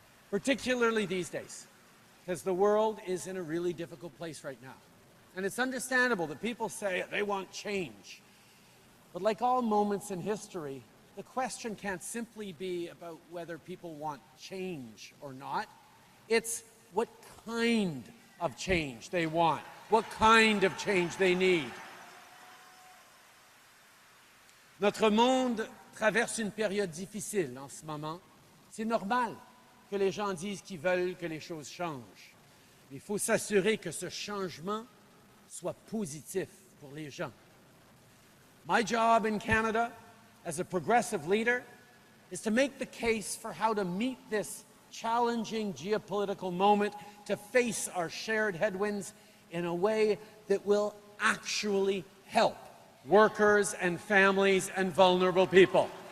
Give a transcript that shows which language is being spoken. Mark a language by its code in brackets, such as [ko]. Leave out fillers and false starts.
[en] Particularly these days, because the world is in a really difficult place right now. And it's understandable that people say they want change. But like all moments in history, the question can't simply be about whether people want change or not. It's what kind of change they want, what kind of change they need. [fr] Notre monde traverse une période difficile en ce moment. C'est normal que les gens disent qu'ils veulent que les choses changent. Mais il faut s'assurer que ce changement soit positif pour les gens. [en] My job in Canada, as a progressive leader, is to make the case for how to meet this challenging geopolitical moment, to face our shared headwinds in a way that will actually help workers and families and vulnerable people.